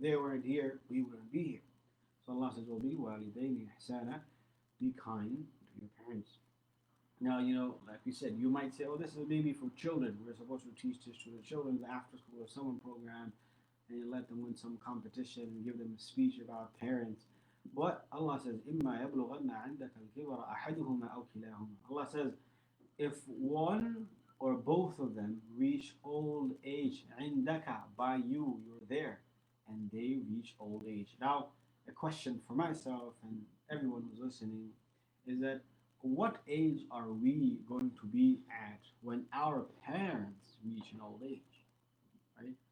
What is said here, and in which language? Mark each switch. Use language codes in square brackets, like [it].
[en] they weren't here, we wouldn't be here. So Allah says, [ar] وَبِالْوَالِدَيْنِ إِحْسَانًا, [en] be kind to your parents. Now, like we said, you might say, oh, this is maybe for children. We're supposed to teach this to the children, the after school or summer program, and you let them win some competition and give them a speech about parents. But Allah says, [ar] إِمَّا يَبْلُغَنَّ عِنْدَكَ الْكِبَرَ أَحَدُهُمَا أَوْ كِلَاهُمَا. [en] Allah says, if one or both of them reach old age, [ar] عِنْدَكَ, [en] by you, you're there, and they reach old age. Now, a question for myself and everyone who's listening is that what age are we going to be at when our parents reach an old age, right?